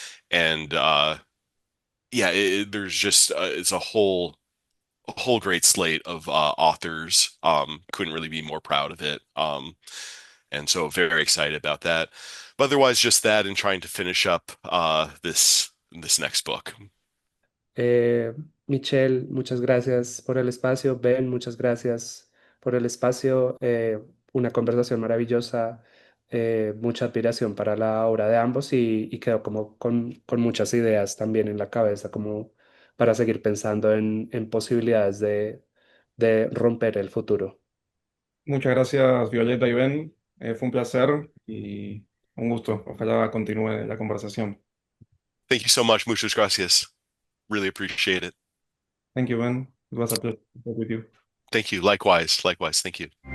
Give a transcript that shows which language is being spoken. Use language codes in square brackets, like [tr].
[en] And yeah, there's just it's a whole great slate of authors. Couldn't really be more proud of it. And so very excited about that. But otherwise, just that and trying to finish up this next book. [es] Eh, Michelle, muchas gracias por el espacio. Ben, muchas gracias por el espacio. Una conversación maravillosa, mucha admiración para la obra de ambos y quedo como con muchas ideas también en la cabeza, como para seguir pensando en posibilidades de romper el futuro. Muchas gracias, Violeta y Ben. Fue un placer y un gusto. Ojalá continúe la conversación. [en] Thank you so much. [es] Muchas gracias. [en] Really appreciate it. Thank you, Ben. It was a pleasure to talk with you. Thank you. Likewise. Likewise. Thank you.